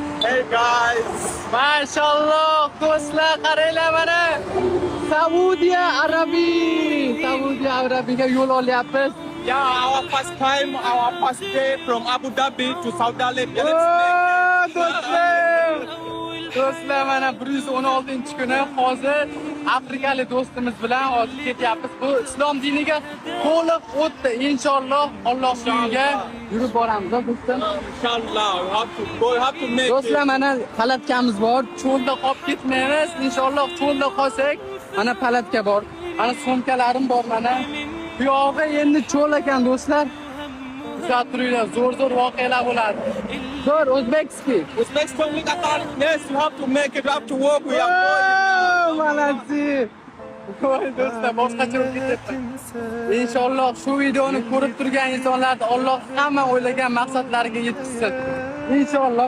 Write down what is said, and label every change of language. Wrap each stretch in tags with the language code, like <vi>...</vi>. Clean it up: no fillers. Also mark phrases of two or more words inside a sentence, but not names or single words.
<en>Hey guys.</en> <uz>Mashallah, do'stlar, qaranglar mana. Saudiya Arabiyaga yo'l olyapmiz.</uz> <en>Yeah, our first time, our first day from Abu Dhabi to Saudi Arabia. Let's</en> <uz>Do'stlar! Do'stlar, mana 116-kuni hozir afrikalik do'stimiz bilan hozir ketyapmiz. Bu islom diniga to'liq o'tdi. Inshaalloh Alloh yo'liga yurib boramiz, do'stlar.</uz> <en>Inshallah, we have to make</en> <uz>Do'stlar,</uz> <en>it.</en> <uz>mana palatkamiz bor. Cho'lda qolib ketmaymiz. Inshaalloh cho'lda qolsak, mana palatka bor. Mana sumkalarim bor mana. Bu yog'i endi cho'l ekan do'stlar. Kuzatib turinglar, zo'r voqealar bo'ladi. Zo'r o'zbekski.</uz> <en>Uzbekistan with that. Yes, you have to make it. You have to work. We are</en> <uz>Malatsi. Voy do'stlar, boshqacha bo'lib ketyapti. Inshaalloh shu videoni ko'rib turgan insonlarni Alloh hamma o'ylagan maqsadlariga yetkazsin. Inshaalloh.</uz>